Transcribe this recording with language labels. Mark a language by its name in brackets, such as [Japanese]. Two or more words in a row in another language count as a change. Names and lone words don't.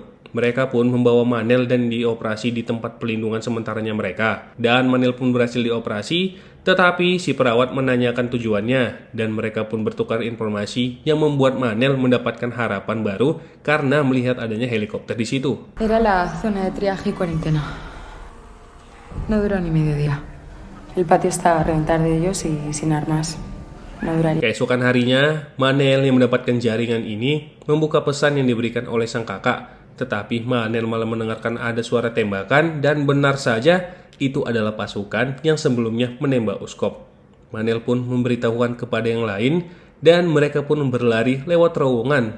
[Indonesian] Mereka pun membawa Manel dan dioperasi di tempat pelindungan sementaranya mereka. Dan Manel pun berhasil dioperasi, tetapi si perawat menanyakan tujuannya dan mereka pun bertukar informasi yang membuat Manel mendapatkan harapan baru karena melihat adanya helikopter di situ. [Spanish] Era la zona de triaje y cuarentena. No duró ni medio día. El patio estaba a reventar de ellos y sin armas. No duraría. [Indonesian] Keesokan harinya, Manel yang mendapatkan jaringan ini membuka pesan yang diberikan oleh sang kakak. Tetapi Manel malah mendengarkan ada suara tembakan dan benar saja itu adalah pasukan yang sebelumnya menembak Uskop. Manel pun memberitahukan kepada yang lain dan mereka pun berlari lewat terowongan.